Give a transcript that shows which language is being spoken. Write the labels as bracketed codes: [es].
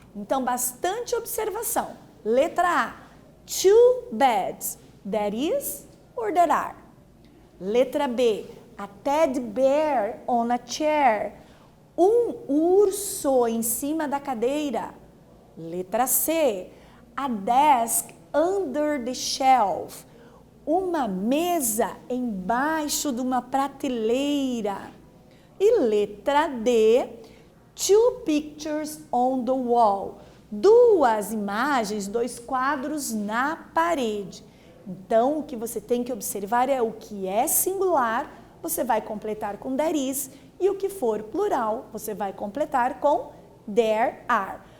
[pt] Então, bastante observação. Letra A, [en] two beds. There is or there are? [pt] Letra B, [en] a teddy bear on a chair. [pt] Um urso em cima da cadeira. Letra C, [en] a desk under the shelf. [pt] Uma mesa embaixo de uma prateleira. E letra D, [en] two pictures on the wall. [pt] Duas imagens, dois quadros na parede. Então, o que você tem que observar é o que é singular, você vai completar com [en] there is, [pt] e o que for plural, você vai completar com [en] there are.